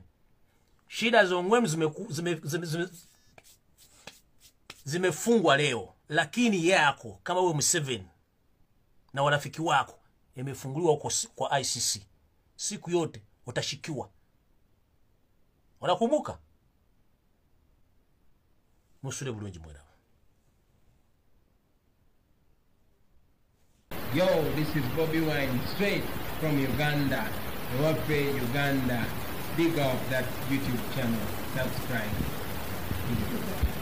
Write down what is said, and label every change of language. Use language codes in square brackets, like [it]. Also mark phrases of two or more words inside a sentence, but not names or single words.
[sw] Shida za ungwani zimefungwa leo, lakini yako kama wewe Museveni na warafiki wako imefunguliwa huko kwa ICC. Siku yote utashikiwa. Unakumbuka? [lg] Musule bulungi mwana. [en] Yo, this is Bobi Wine straight from Uganda. [lg] Ewaffe, Uganda. [en] Big up that YouTube channel. Subscribe.